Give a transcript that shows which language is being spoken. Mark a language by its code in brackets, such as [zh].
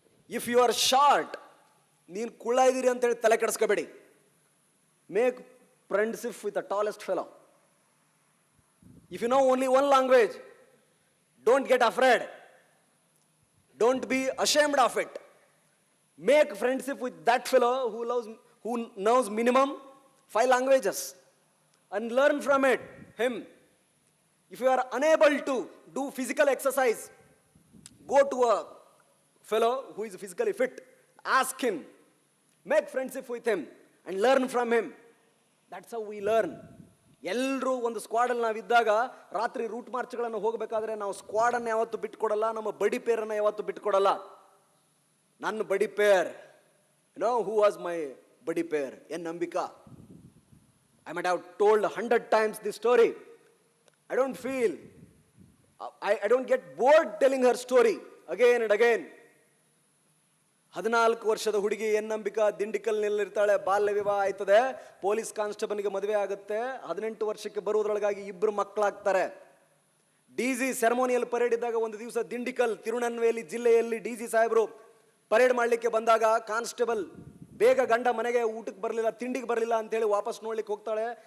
[en] if you are short, [kn] ನೀನು ಕುಳ್ಳ ಇದ್ದೀರಿ ಅಂತೇಳಿ ತಲೆ ಕೆಡಿಸ್ಕೋಬೇಡಿ. [en] Make friendship with the tallest fellow. If you know only one language, don't get afraid, don't be ashamed of it. Make friendship with that fellow who knows minimum 5 languages and learn from him. If you are unable to do physical exercise, go to a fellow who is physically fit. Ask him. Make friendship with him and learn from him. That's how we learn. [kn] ಎಲ್ಲರೂ ಒಂದು ಸ್ಕ್ವಾಡಲ್ಲಿ ನಾವಿದ್ದಾಗ ರಾತ್ರಿ root ಮಾರ್ಚ್ಗಳನ್ನು ಹೋಗಬೇಕಾದ್ರೆ ನಾವು ಸ್ಕ್ವಾಡನ್ನು ಯಾವತ್ತೂ ಬಿಟ್ಕೊಡಲ್ಲ, ನಮ್ಮ ಬಡಿ ಪೇರನ್ನು ಯಾವತ್ತೂ ಬಿಟ್ಕೊಡಲ್ಲ. [en] ನನ್ನ buddy pair, you know who was my buddy pair? N Ambika. I might have told 100 times this story. I don't feel, I don't get bored telling her story again and again. [kn] 14 ವರ್ಷದ ಹುಡುಗಿ ಎನ್ನಂಬಿಕಾ ದಿಂಡಿಕಲ್ನಲ್ಲಿರ್ತಾಳೆ. ಬಾಲ್ಯ ವಿವಾಹ ಆಯ್ತದೆ, ಪೊಲೀಸ್ ಕಾನ್ಸ್ಟೇಬಲ್ಗೆ ಮದುವೆ ಆಗುತ್ತೆ. 18 ವರ್ಷಕ್ಕೆ ಬರುವುದರೊಳಗಾಗಿ 2 ಮಕ್ಕಳಾಗ್ತಾರೆ. DG ಸೆರೆಮೋನಿಯಲ್ ಪರೇಡ್ ಇದ್ದಾಗ ಒಂದು ದಿವಸ ದಿಂಡಿಕಲ್ ತಿರುನಲ್ವೇಲಿ ಜಿಲ್ಲೆಯಲ್ಲಿ DG ಸಾಹೇಬರು ಪರೇಡ್ ಮಾಡಲಿಕ್ಕೆ ಬಂದಾಗ ಕಾನ್ಸ್ಟೇಬಲ್ ಬೇಗ ಗಂಡ ಮನೆಗೆ ಊಟಕ್ಕೆ ಬರಲಿಲ್ಲ, ತಿಂಡಿಗೆ ಬರಲಿಲ್ಲ ಅಂತೇಳಿ ವಾಪಸ್ ನೋಡ್ಲಿಕ್ಕೆ ಹೋಗ್ತಾಳೆ.